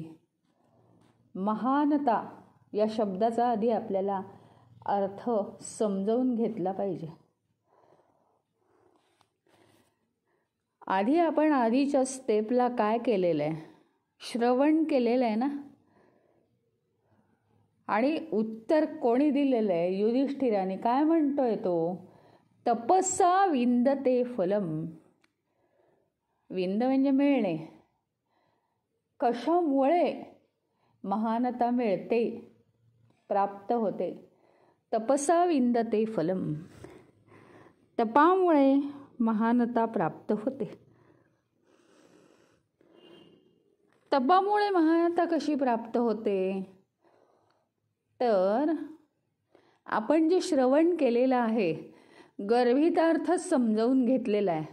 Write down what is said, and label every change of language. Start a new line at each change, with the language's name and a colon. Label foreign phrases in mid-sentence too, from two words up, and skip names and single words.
Marathi: महानता या शब्दाचा आधी आपल्याला अर्थ समजावून घेतला पाहिजे. आधी आपण आधीच्या स्टेपला काय केलेलं आहे, श्रवण केलेलं आहे ना. आणि उत्तर कोणी दिलेलं आहे, युधिष्ठिराने. काय म्हणतोय तो,
Sanskrit: तपसा विंदते फलम.
Marathi: विंद म्हणजे मिळणे, कशामुळे महानता मिळते, प्राप्त होते.
Sanskrit: तपसा विंदते फलम,
Marathi: तपामुळे महानता प्राप्त होते. तपामुळे महानता कशी प्राप्त होते? तर आपण जे श्रवण केलेलं आहे, गर्भितार्थ समजावून घेतलेला आहे.